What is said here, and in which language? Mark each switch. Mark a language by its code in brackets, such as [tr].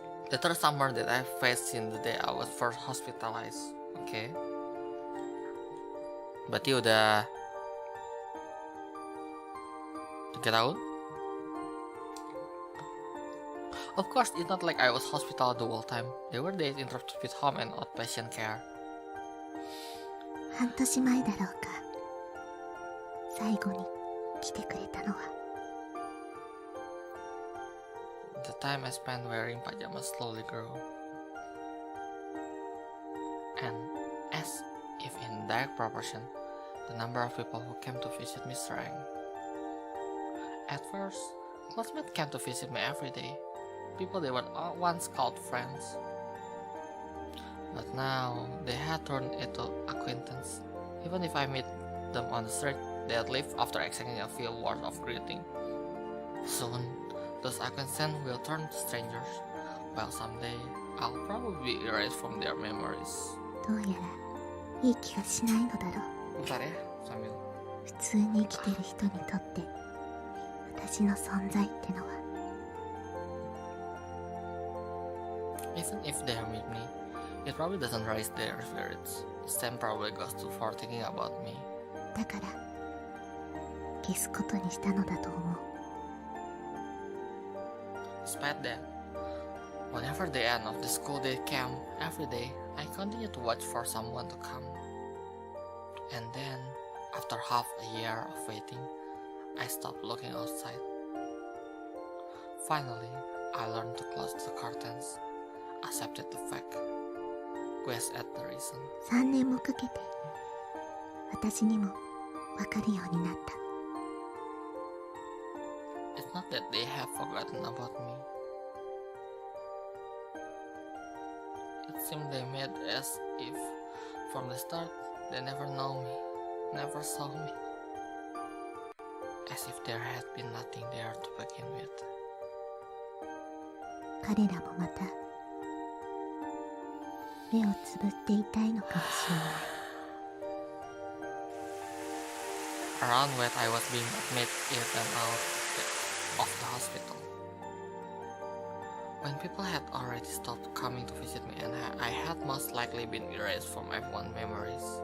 [en] The third summer that I faced since the day I was first hospitalized. Oke. [id] Berarti udah 3 tahun? [en] Of course, it's not like I was hospital the whole time. There were days interrupted with home and outpatient care. [ja] 半年前だろうか最後に来てくれたのは [en] The time I spent wearing pajamas slowly grew. And as if in direct proportion, the number of people who came to visit me shrank. At first, classmates came to visit me every day. People they were once called friends. But now, they had turned into acquaintance. Even if I meet them on the street, they had left after exchanging a few words of greeting. Soon, those acquaintances will turn to strangers, while someday, I'll probably be erased from their memories. [ja] どうやらいい気がしないのだろう [id] Bentar ya, sambil. [ja] 普通に生きてる人にとって私の存在ってのは [en] Even if they meet me, it probably doesn't raise their spirits. Sam probably goes too far thinking about me. [ja] だから消すことにしたのだと思う [en] Despite that, whenever the end of the school day came, every day, I continued to watch for someone to come. And then, after half a year of waiting, I stopped looking outside. Finally, I learned to close the curtains, accepted the fact, guessed at the reason. [ja] 3年もかけて私にも分かるようになった [en] It's not that they have forgotten about me. It seemed they made as if, from the start, they never know me, never saw me. As if there had been nothing there to begin with. [ja] 彼らもまた目をつぶっていたいのかもしれない [en] Around when I was being admitted in and out of the hospital. When people had already stopped coming to visit me and I had most likely been erased from everyone's memories.